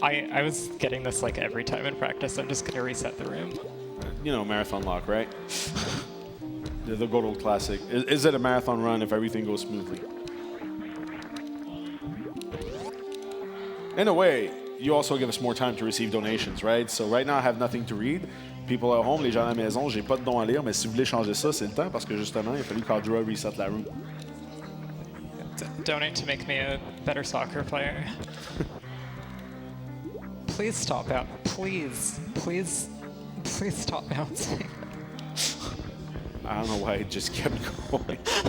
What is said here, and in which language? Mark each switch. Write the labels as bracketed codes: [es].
[en] I was getting this like every time in practice. I'm just gonna reset the room. You know, marathon lock, right? The good old classic. Is it a marathon run if everything goes smoothly? In a way, you also give us more time to receive donations, right? So right now, I have nothing to read. People at home, [fr] les gens à la maison, j'ai pas de don à lire, mais si vous voulez changer ça, c'est le temps parce que justement, il a fallu qu'Audra reset la room. [en] Donate to make me a better soccer player. Please stop out. Please stop bouncing. I don't know why it just kept going.